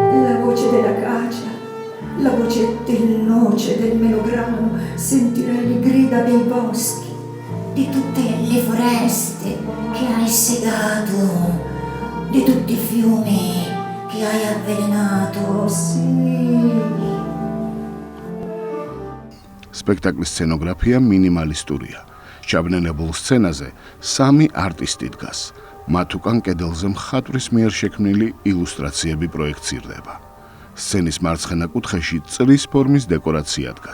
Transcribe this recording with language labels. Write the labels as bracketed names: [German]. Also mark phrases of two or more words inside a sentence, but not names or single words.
[Italian] della cacia, la voce del noce del melograno, sentirai le grida dei boschi, di tutte le foreste che hai segato, di tutti i fiumi che hai avvelenato, sì. [Georgian] სპექტაკლის სცენოგრაფია მინიმალისტურია. ჩაბნელებულ სცენაზე 3 არტისტი დგას. მათ უკან კედელზე მხატვრის მიერ შექმნილი ილუსტრაციები პროექცირდება. სცენის მარცხენა კუთხეში წრის ფორმის დეკორაცია დგას.